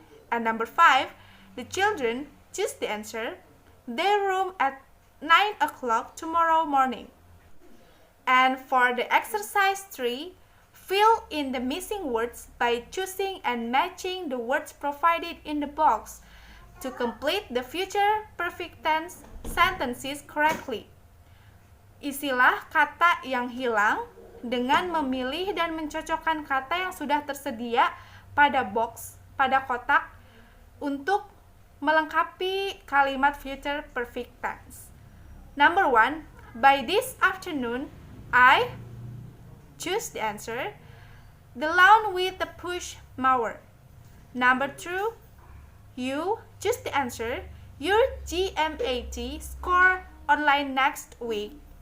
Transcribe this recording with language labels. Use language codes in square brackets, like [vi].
[en] And number 5, the children choose the answer their room at 9 o'clock tomorrow morning. And for the exercise 3, fill in the missing words by choosing and matching the words provided in the box to complete the future perfect tense sentences correctly. [id] Isilah kata yang hilang dengan memilih dan mencocokkan kata yang sudah tersedia pada box, pada kotak, untuk melengkapi kalimat future perfect tense. [en] Number 1, by this afternoon, I choose the answer, the lawn with the push mower. Number 2, you choose the answer, your GMAT score online next week.